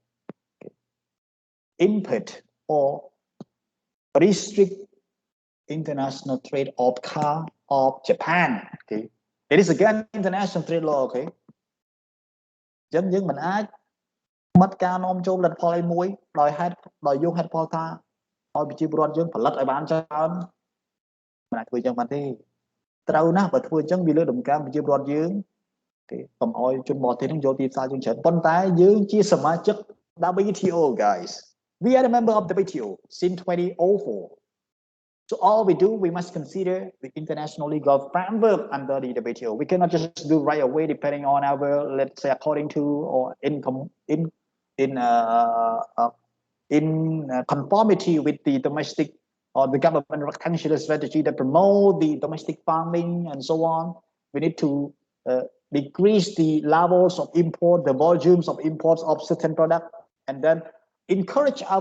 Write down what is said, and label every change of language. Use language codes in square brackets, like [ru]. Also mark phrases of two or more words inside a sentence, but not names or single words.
[en] impede or restrict international trade of car of Japan it is again international trade law [km] ចឹងយើងមិនអាចមាត់ការនាំចូលផលិតផលអីមួយ ដោយយកហេតុផលថាឲ្យប្រជាពលរដ្ឋយើងផលិតឲ្យបានច្រើនមិនអាចធ្វើចឹងបានទេត្រូវណាស់បើធ្វើចឹងវាលើដំកើងប្រជាពលរដ្ឋយើងកុំឲ្យជនបរទេសនឹងយកទីផ្សារយើងច្រើនប៉ុន្តែយើងជាសមាជិក WTO [en] guys we are a member of the WTO since 2004 so all we do we must consider the international legal framework under the WTO we cannot just do right away depending on our let's say according to or in conformity with the domestic or the government rectangular strategy that promote the domestic farming and so on we need to decrease the levels of import the volumes of imports of certain products and then encourage our